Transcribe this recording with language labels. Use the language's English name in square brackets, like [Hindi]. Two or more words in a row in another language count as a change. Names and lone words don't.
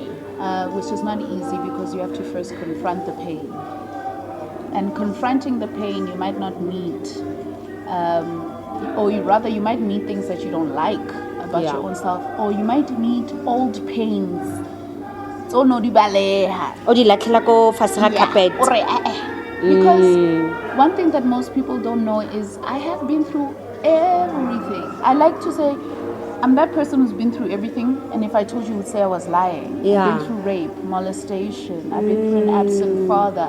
[English] which is not easy because you have to first confront the pain. And confronting the pain, you might not meet, or you might meet things that you don't like about Yeah. your own self, or you might meet old pains. [Tswana] So no di baleha. O di latlhela ko fatshe ga carpet. [English] Because one thing that most people don't know is I have been through everything. I like to say I'm that person who's been through everything, and if I told you, you would say I was lying. Yeah. I've been through rape, molestation. I've been through an absent father.